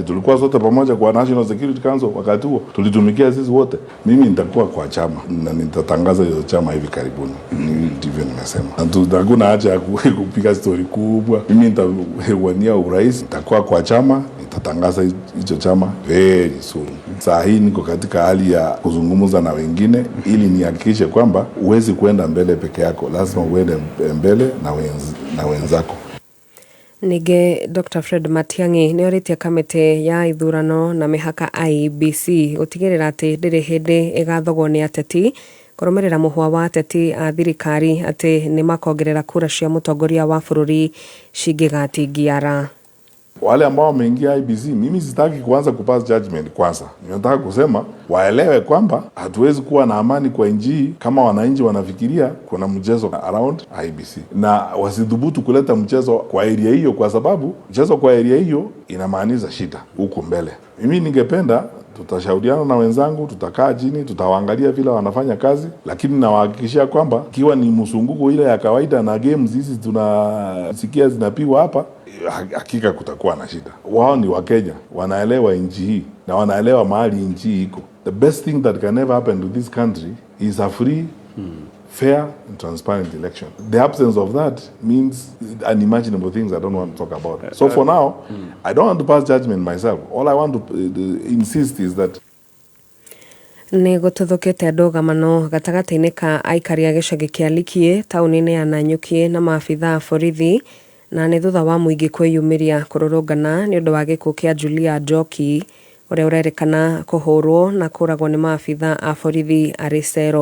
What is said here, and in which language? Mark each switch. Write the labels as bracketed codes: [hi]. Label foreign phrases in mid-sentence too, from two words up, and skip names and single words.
[sw] Tulikuwa sote pamoja kwa National Security Council wakati huo, tulitumikia sisi wote. Mimi nitakuwa kwa chama na nitatangaza hiyo chama hivi karibuni, ndivyo nimesema. Hakuna haja ya kupiga story kubwa. Mimi nitawania urais, nitakuwa kwa chama, nitatangaza hicho chama [en] very soon. [sw] Saa hii niko katika hali ya kuzungumza na wengine ili nihakikishe kwamba uwezi kwenda mbele peke yako, lazima uende mbele na wenzako. [ki] Nige Dr. Fred Matiang'i ni oritie kamite ya ithurano na mihaka IEBC gutigirira ati ndiri hindi igathogwo ni ateti kurumirira muhwa wa ateti a thirikari ati ni makongerera kura cia mutongoria wa bururi cingigatingiara. [sw] Wale ambao wameingia IBC, mimi sitaki kuanza kupass judgment kwanza. Ninataka kusema waelewe kwamba hatuwezi kuwa na amani kwa nchi kama wananchi wanafikiria kuna mchezo around IBC, na wasidhubutu kuleta mchezo kwa area hiyo, kwa sababu mchezo kwa area hiyo inamaanisha shida huko mbele. Mimi ningependa tutashauriana na wenzangu, tutakaa chini, tutawaangalia vile wanafanya kazi, lakini nawahakikishia kwamba ikiwa ni msunguko ile ya kawaida na games hizi tunasikia zinapigwa hapa, hakika kutakuwa na shida. Wao ni Wakenya, wanaelewa nchi hii na wanaelewa mahali nchi hii iko. [en] The best thing that can ever happen to this country is a free, fair and transparent election. The absence of that means unimaginable things I don't want to talk about. So for now, I don't want to pass judgment myself. All I want to insist is that [ki] ni gututhukite ndugamano gatagati-ini ka aikari a gicagi kia Likie tauni-ini ya Nanyuki na maabitha a borithi, na ni thutha wa muingi kwiyumiria kururungana ni undu wa gikuo kia Julia Njoki uria urerikana kuhurwo na kuragwo ni maabitha a borithi ari cero.